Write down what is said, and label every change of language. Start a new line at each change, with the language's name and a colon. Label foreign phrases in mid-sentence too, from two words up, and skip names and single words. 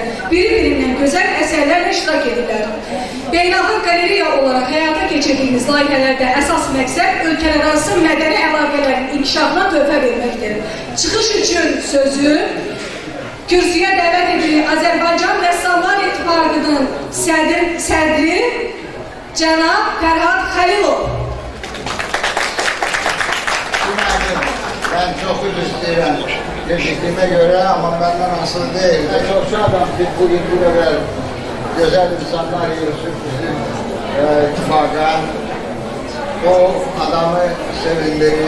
Azerbaijani: Biri-birindən gözəl əsərlərlə iştirak edirlər. Beynəlxalq Qaleriya olaraq həyata keçirdiyimiz layihələrdə əsas məqsəd ölkələrarası mədəni əlaqələrin inkişafına töhfə verməkdir. Çıxış üçün sözü kürsüyə dəvət edilir Azərbaycan Rəssamlar İttifaqının sədri cənab Fərhad Xəlilov.
Turkish: Ben çok üzülüyorum. Geçtiğime göre ama benden asıl değil. Ben çok şadım ki bugün bu kadar güzel insanlar yürüsün bizim ittifaka. O adamı sevindirir.